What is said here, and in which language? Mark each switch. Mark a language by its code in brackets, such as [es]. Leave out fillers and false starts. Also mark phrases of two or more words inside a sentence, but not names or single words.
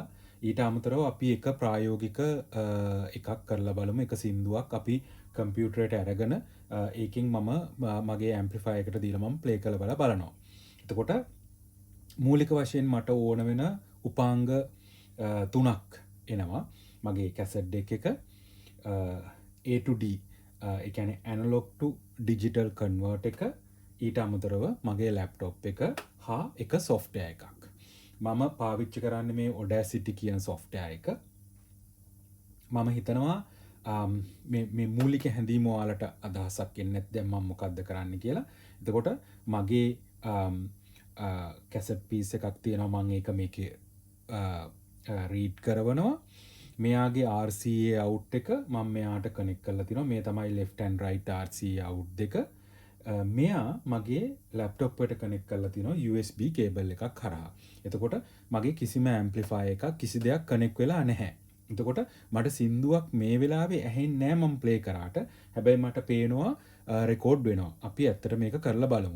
[si] ඊට අමතරව අපි එක ප්‍රායෝගික එකක් කරලා බලමු. එක සින්දුවක් අපි කම්පියුටරේට අරගෙන ඒකෙන් මම මගේ ඇම්ප්ලිෆයර් එකට දීලා මම ප්ලේ කරලා බලනවා. එතකොට මූලික වශයෙන් මට ඕන වෙන උපාංග තුනක් එනවා මගේ [en] cassette deck [si] එක. [en] A to D [si] ඒ කියන්නේ [en] analog to digital convert [si] එක, ඊට අමතරව මගේ ලැප්ටොප් එක හා එක සොෆ්ට්වෙයාර් එකක්. මම පාවිච්චි කරන්නේ මේ Audacity කියන සොෆ්ට්වෙයාර් එක. මම හිතනවා මේ මූලික හැඳීම ඔයාලට අදහසක් එන්නේ නැත්නම් මම මොකද්ද කරන්න කියලා. එතකොට මගේ [en] cassette piece [si] එකක් තියෙනවා, මම ඒක මේකේ රීඩ් කරවනවා. මෙයාගේ [en] RCA out [si] එක මම මෙයාට කනෙක්ට් කරලා තිනවා. මේ තමයි [en] left and right RCA out [si] දෙක. මෙයා මගේ ලැප්ටොප් එකට කනෙක්ට් කරලා තිනවා [en] USB cable [si] එකක් හරහා. එතකොට මගේ කිසිම ඇම්ප්ලිෆයර් එකක් කිසි දෙයක් කනෙක්ට් වෙලා නැහැ. එතකොට මට සින්දුවක් මේ වෙලාවේ ඇහෙන්නේ නැහැ මම ප්ලේ කරාට. හැබැයි මට පේනවා රෙකෝඩ් වෙනවා. අපි ඇත්තට මේක කරලා බලමු.